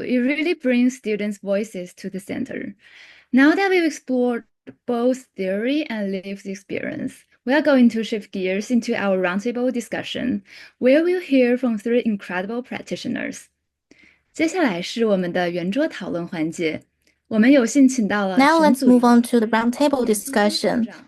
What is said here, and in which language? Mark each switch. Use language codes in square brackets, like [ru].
[en] It really brings students' voices to the center. Now that we've explored both theory and lived experience, we are going to shift gears into our roundtable discussion, where we'll hear from 3 incredible practitioners. [zh] 接下来是我们的圆桌讨论环节，我们有幸请到了 [en] Now let's move on to the roundtable discussion.